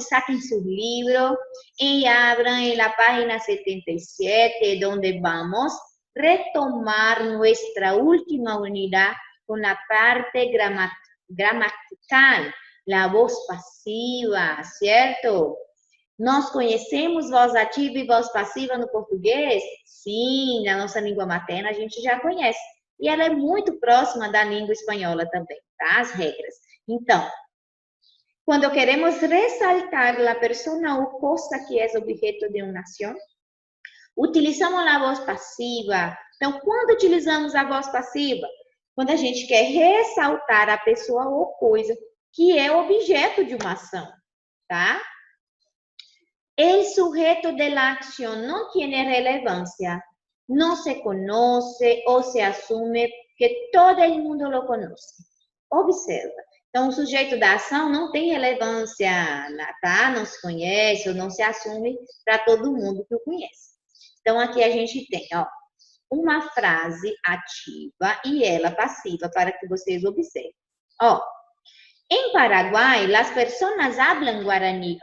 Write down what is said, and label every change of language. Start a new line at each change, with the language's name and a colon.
Spanish: Saquen su libro y abran en la página 77, donde vamos a retomar nuestra última unidad con la parte gramatical, la voz pasiva, ¿cierto?
Portuguese: Nós conhecemos voz ativa e voz passiva no português? Sim, na nossa língua materna a gente já conhece. E ela é muito próxima da língua espanhola também, tá? As regras. Então, quando queremos ressaltar a persona ou coisa que é objeto de uma ação, utilizamos a voz passiva. Então, quando utilizamos a voz passiva? Quando a gente quer ressaltar a pessoa ou coisa que é objeto de uma ação, tá?
Spanish: El sujeto de la acción no tiene relevancia, no se conoce o se asume que todo el mundo lo conoce. Observa.
Portuguese: Então, o sujeito da ação não tem relevância, tá? Não se conhece ou não se assume para todo mundo que o conhece. Então, aqui a gente tem, ó, uma frase ativa e ela passiva para que vocês observem. Ó, em Paraguai, as pessoas hablam guarani.